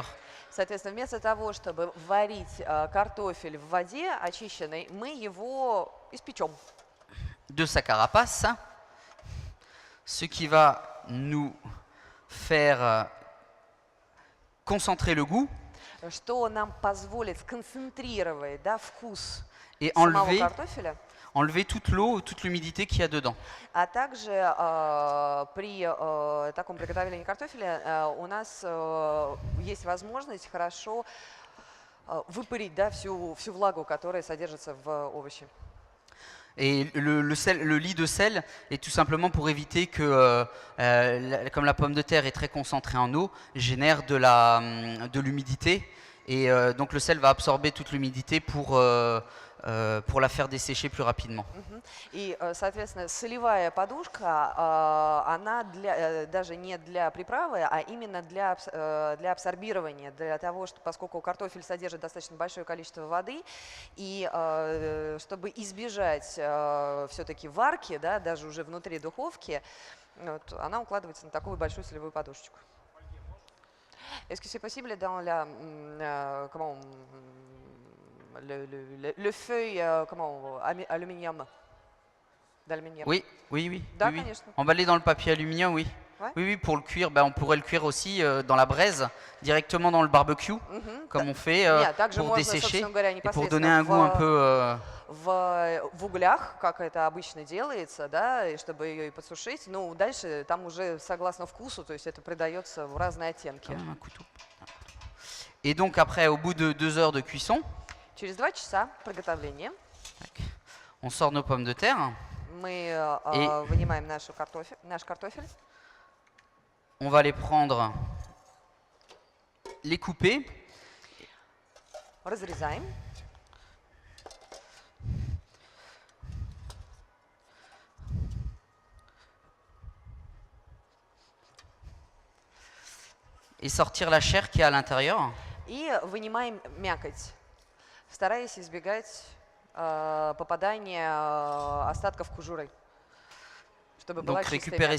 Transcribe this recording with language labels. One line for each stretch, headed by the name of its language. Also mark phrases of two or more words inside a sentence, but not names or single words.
Russian: Соответственно, вместо того, чтобы варить картофель в воде очищенной, мы его испечем.
French: De sa carapace, ce qui va nous faire concentrer le goût
Russian: Что нам позволит сконцентрировать, да, вкус
French: et
Russian: самого картофеля.
French: enlever toute l'eau, toute l'humidité qu'il y a dedans.
Russian: А также при таком приготовлении картофеля у нас есть возможность хорошо выпарить, да, всю влагу, которая содержится в овоще.
French: Et le lit de sel est tout simplement pour éviter que, comme la pomme de terre est très concentrée en eau, génère de l'humidité. Et donc le sel va absorber toute l'humidité pour la faire dessécher plus rapidement.
Russian: И, соответственно, солевая подушка, она даже не для приправы, а именно для абсорбирования, для того, что, поскольку картофель содержит достаточно большое количество воды, и чтобы избежать все-таки варки, да, даже уже внутри духовки, вот, она укладывается на такую большую солевую подушечку.
French: Est-ce que c'est possible dans le feuille aluminium? Oui, oui, oui.
Russian: Да,
French: oui, oui.
Russian: конечно.
French: Emballé dans le papier aluminium, oui. Ouais. Oui, oui, pour le cuire, on pourrait le cuire aussi dans la braise, directement dans le barbecue, comme on fait pour dessécher et pour donner un goût un peu...
Russian: в углях, как это обычно делается, да, и чтобы ее и подсушить. Ну, дальше там уже согласно вкусу, то есть это придается в разные оттенки.
French: Et donc après, au bout de 2 heures de cuisson,
Russian: Через 2 часа приготовления
French: On sort nos pommes de terre.
Russian: Мы И- вынимаем наш картофель,
French: On va les prendre, les couper.
Russian: разрезаем.
French: Et sortir la chair qui est à l'intérieur.
Russian: И вынимаем мякоть, стараясь избегать попадания остатков кожуры, чтобы была
French: Donc
Russian: чистая
French: récupérer